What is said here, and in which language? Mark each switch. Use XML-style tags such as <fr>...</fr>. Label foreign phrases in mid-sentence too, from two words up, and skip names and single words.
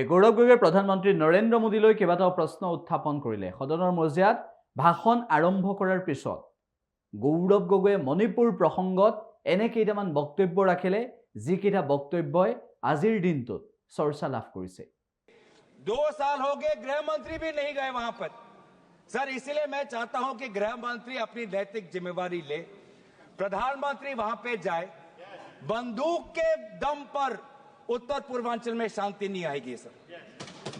<as>গৌৰৱ গগৈয়ে প্ৰধানমন্ত্ৰী নৰেন্দ্ৰ মোদীলৈ কেইবাটাও প্ৰশ্ন উত্থাপন কৰিলে। সদনৰ মজিয়াত ভাষণ আৰম্ভ কৰাৰ পিছত গৌৰৱ গগৈয়ে মণিপুৰ প্ৰসংগত এনে কেইটামান বক্তব্য ৰাখিলে, যিকেইটা বক্তব্যই আজিৰ দিনটোত চৰ্চা লাভ কৰিছে।</as> <hi>2 साल हो गए गृह मंत्री भी नहीं गए वहां पर। सर, इसलिए मैं चाहता हूं कि गृह मंत्री अपनी नैतिक जिम्मेवारी ले, प्रधानमंत्री वहां पे जाए। बंदूक के दम पर उत्तर पूर्वांचल में शांति नहीं आएगी सर।</hi>